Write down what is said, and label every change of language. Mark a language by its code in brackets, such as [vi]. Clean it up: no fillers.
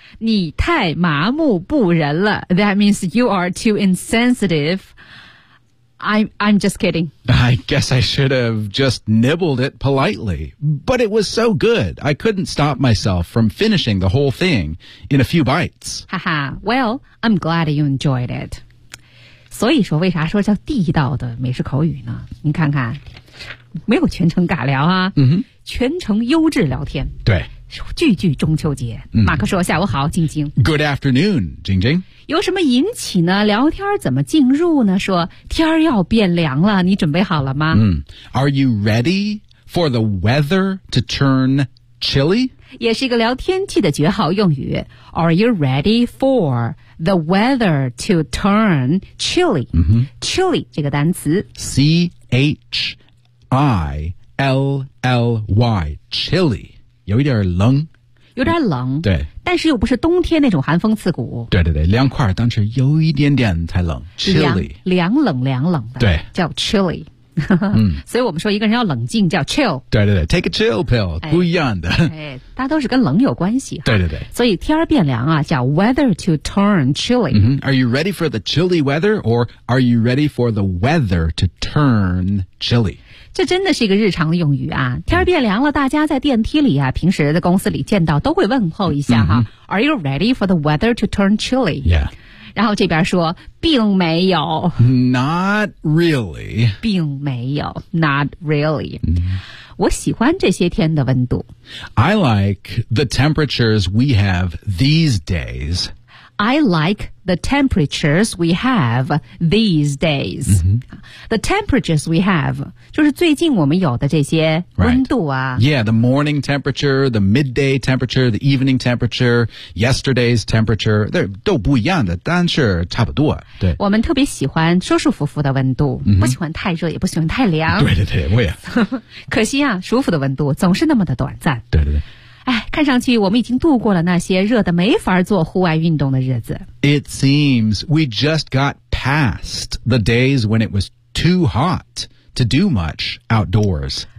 [zh] 你太麻木不仁了。 [en] That means you are too insensitive. I'm just kidding. I guess I should have just nibbled it politely. But it was so good, I couldn't stop myself from finishing the whole thing in a few bites. Haha, well, I'm glad you enjoyed it. [zh] 所以说为啥说叫地道的美食口语呢？你看看，没有全程尬聊啊，全程优质聊天。对。句句中秋节、马克说下午好晶晶 [en] Good afternoon 晶晶 [zh] 有什么引起呢聊天怎么进入呢说天要变凉了你准备好了吗、 [en] Are you ready for the weather to turn chilly? [zh] 也是一个聊天气的绝好用语 [en] Are you ready for the weather to turn chilly?、Chilly 这个单词 C-H-I-L-L-Y Chilly [zh] 有一点冷有点冷，对，但是又不是冬天那种寒风刺骨。对对对，凉快当时有一点点才冷 chilly 凉冷的，对，叫 chilly。所以我们说一个人要冷静叫 chill。对对对， [en] take a chill pill， [zh] 不一样的。哎，大家都是跟冷有关系。对对对，所以天变凉啊叫 weather to turn chilly。 [en] Are you ready for the chilly weather or are you ready for the weather to turn chilly？ [zh] 这真的是一个日常的用语啊，天变凉了，大家在电梯里啊，平时在公司里见到都会问候一下哈。 [en] Are you ready for the weather to turn chilly? Yeah. [zh] 然后这边说，并没有。 [en] Not really. [zh] 并没有。 [en] Not really.、 [zh] 我喜欢这些天的温度。 [en] I like the temperatures we have these days. I like the temperatures we have these days.、The temperatures we have, [zh] 就是最近我们有的这些温度啊。 [en] Right. Yeah, the morning temperature, the midday temperature, the evening temperature, yesterday's temperature, [zh] 都不一样的，但是差不多。 [en] 对， [zh] 我们特别喜欢舒舒服服的温度、不喜欢太热也不喜欢太凉。对对对，我也。可惜啊，舒服的温度总是那么的短暂。对对对。哎，看上去我们已经度过了那些热得没法做户外运动的日子。 [en] It seems we just got past the days when it was too hot to do much outdoors.